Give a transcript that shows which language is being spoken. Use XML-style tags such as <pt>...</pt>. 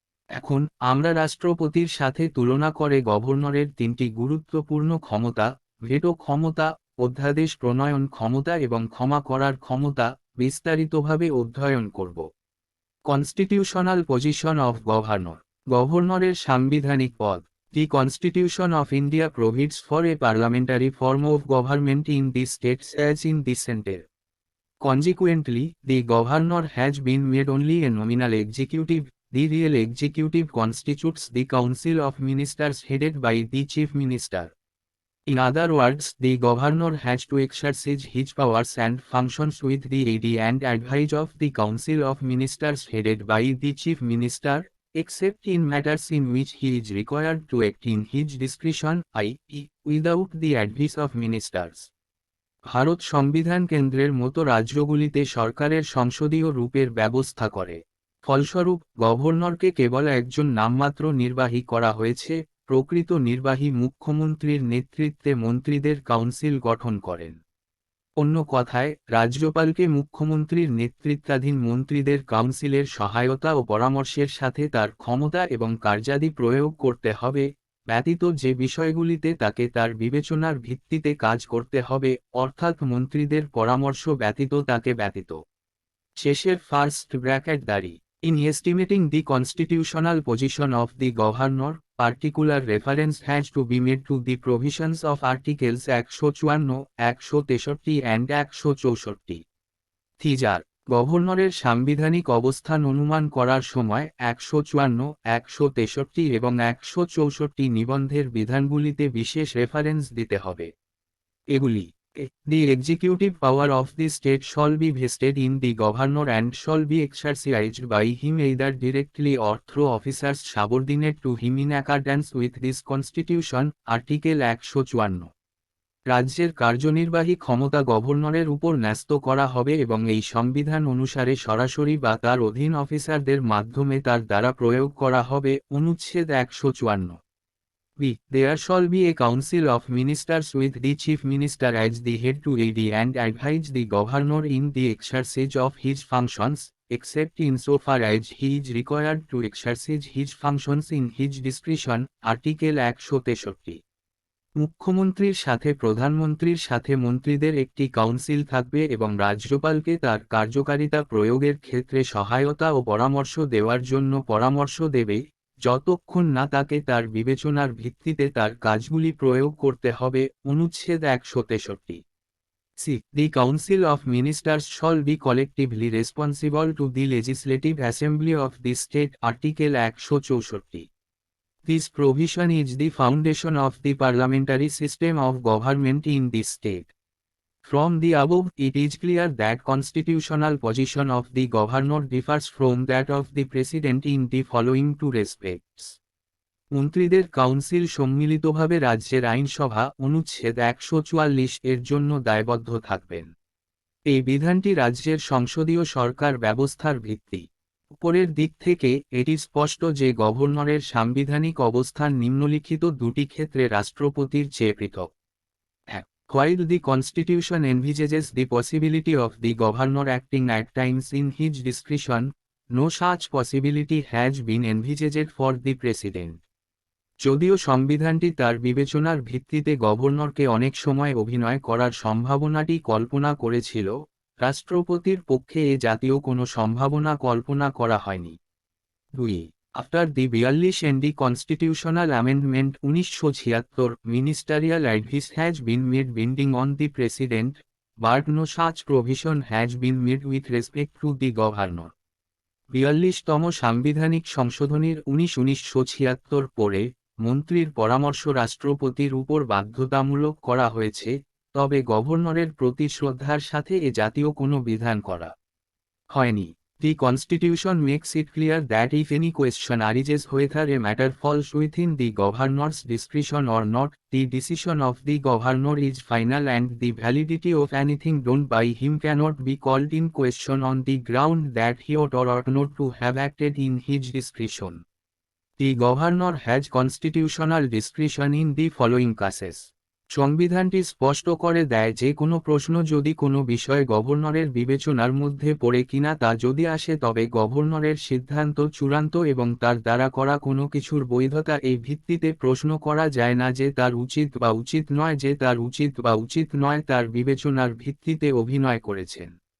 <bn>এখন আমরা রাষ্ট্রপতির সাথে তুলনা করে গভর্নরের 3টি গুরুত্বপূর্ণ ক্ষমতা, ভেটো ক্ষমতা, অধ্যাদেশ প্রণয়ন ক্ষমতা এবং ক্ষমা করার ক্ষমতা, বিস্তারিতভাবে অধ্যয়ন করব।</bn> <en>Constitutional position of governor.</en> <bn>গভর্নরের সাংবিধানিক পদ।</bn> <en>The Constitution of India provides for a parliamentary form of government in the states as in the center. Consequently, the governor has been made only a nominal executive. The real executive constitutes the council of ministers headed by the chief minister. In other words, the governor has to exercise his powers and functions with the aid and advice of the council of ministers headed by the chief minister, except in matters in which he is required to act in his discretion, i.e., without the advice of ministers.</en> <bn>Bharat সংবিধান কেন্দ্রের মতো রাজ্যগুলিতে সরকারের সংসদীয় রূপের ব্যবস্থা করে। ফলস্বরূপ, গভর্নরকে কেবল একজন নামমাত্র নির্বাহী করা হয়েছে। প্রকৃত নির্বাহী মুখ্যমন্ত্রীর নেতৃত্বে মন্ত্রীদের কাউন্সিল গঠন করেন। অন্য কথায়, রাজ্যপালকে মুখ্যমন্ত্রীর নেতৃত্বাধীন মন্ত্রীদের কাউন্সিলের সহায়তা ও পরামর্শের সাথে তার ক্ষমতা এবং কার্যাদি প্রয়োগ করতে হবে, ব্যতীত যে বিষয়গুলিতে তাকে তার বিবেচনার ভিত্তিতে কাজ করতে হবে, অর্থাৎ মন্ত্রীদের পরামর্শ ব্যতীত তাকে ব্যতীত। শেষের ফার্স্ট ব্র্যাকেট দাঁড়ি।</bn> <en>In estimating the constitutional position of the governor, particular reference has to be made to the provisions of Articles 154, 163 and 164. These are:</en> <bn>গভর্নরের সাংবিধানিক অবস্থান অনুমান করার সময় 154, 163 এবং 164 নিবন্ধের বিধানগুলিতে বিশেষ রেফারেন্স দিতে হবে। এগুলি:</bn> <en>The executive power of the state shall be vested in the governor and shall be exercised by him either directly or through officers subordinate to him in accordance with this constitution, Article 154।</en> <bn>রাজ্যের কার্যনির্বাহী ক্ষমতা গভর্নরের উপর ন্যস্ত করা হবে এবং এই সংবিধান অনুসারে সরাসরি বা তার অধীন অফিসারদের মাধ্যমে তার দ্বারা প্রয়োগ করা হবে। অনুচ্ছেদ 154।</bn> <en>There shall be a council of ministers with the chief minister as the head to aid and advise the governor in the exercise of his functions, except insofar as he is required to exercise his functions in his discretion, Article 163।</en> <bn>মুখ্যমন্ত্রীর সাথে প্রধানমন্ত্রীর সাথে মন্ত্রীদের একটি council থাকবে এবং রাজ্যপালকে তার কার্যকারিতা প্রয়োগের ক্ষেত্রে সহায়তা ও পরামর্শ দেওয়ার জন্য পরামর্শ দেবে, যতক্ষণ না তাকে তার বিবেচনার ভিত্তিতে তার কাজগুলি প্রয়োগ করতে হবে। অনুচ্ছেদ 163।</bn> <en>The Council of Ministers shall be collectively responsible to the Legislative Assembly of the state, Article 164। This provision is the foundation of the parliamentary system of government in the state. From the above, it is clear that constitutional position of the governor differs from that of the president in the following two respects.</en> <bn>মন্ত্রীদের council সম্মিলিতভাবে রাজ্যের আইনসভা, অনুচ্ছেদ 144 এর জন্য দায়বদ্ধ থাকবেন। এই বিধানটি রাজ্যের সংসদীয় সরকার ব্যবস্থার ভিত্তি। উপরের দিক থেকে এটি স্পষ্ট যে গভর্নরের সাংবিধানিক অবস্থান নিম্নলিখিত দুটি ক্ষেত্রে রাষ্ট্রপতির চেয়ে পৃথক।</bn> <en>While the Constitution envisages the possibility of the governor acting at times in his discretion, no such possibility has been envisaged for the president.</en> <bn>যদিও সংবিধানটি তার বিবেচনার ভিত্তিতে গভর্নরকে অনেক সময় অভিনয় করার সম্ভাবনাটি কল্পনা করেছিল, রাষ্ট্রপতির পক্ষে এ জাতীয় কোনো সম্ভাবনা কল্পনা করা হয়নি। 2.</bn> <en>After the 42 and the constitutional amendment 1976, ministerial advice has been made binding on the president, but no such provision has been made with respect to the governor.</en> <bn>42তম সাংবিধানিক সংশোধনীর 1976 পরে মন্ত্রীর পরামর্শ রাষ্ট্রপতির উপর বাধ্যতামূলক করা হয়েছে, তবে গভর্নরের প্রতি শ্রদ্ধার সাথে এ জাতীয় কোনো বিধান করা হয়নি।</bn> <en>The Constitution makes it clear that if any question arises whether a matter falls within the governor's discretion or not, the decision of the governor is final and the validity of anything done by him cannot be called in question on the ground that he ought or ought not to have acted in his discretion. The governor has constitutional discretion in the following cases.</en> <bn>সংবিধানটি স্পষ্ট করে দেয় যে কোনো প্রশ্ন যদি কোনো বিষয়ে গভর্নরের বিবেচনার মধ্যে পড়ে কিনা তা যদি আসে তবে গভর্নরের সিদ্ধান্ত চূড়ান্ত এবং তার দ্বারা করা কোনো কিছুর বৈধতা এই ভিত্তিতে প্রশ্ন করা যায় না যে তার উচিত বা উচিত নয়, যে তার উচিত বা উচিত নয় তার বিবেচনার ভিত্তিতে অভিনয় করেছেন।</bn>